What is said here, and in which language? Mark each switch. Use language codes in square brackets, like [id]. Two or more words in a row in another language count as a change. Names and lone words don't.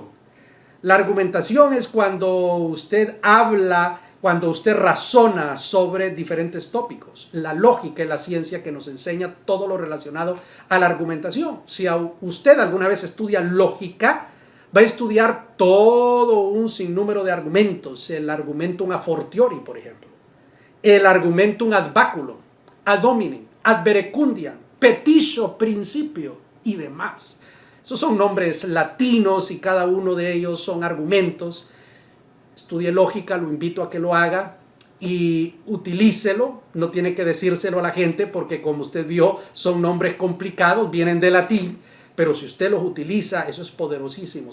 [es] La argumentación es cuando usted habla, cuando usted razona sobre diferentes tópicos. La lógica es la ciencia que nos enseña todo lo relacionado a la argumentación. Si usted alguna vez estudia lógica, va a estudiar todo un sinnúmero de argumentos. [la] El argumentum a fortiori, [es] por ejemplo. El [la] argumentum ad baculum, ad hominem, ad verecundiam, petitio principio [es] y demás. Esos son nombres latinos y cada uno de ellos son argumentos. Estudie lógica, lo invito a que lo haga y utilícelo. No tiene que decírselo a la gente porque, como usted vio, son nombres complicados, vienen de latín, pero si usted los utiliza, eso es poderosísimo.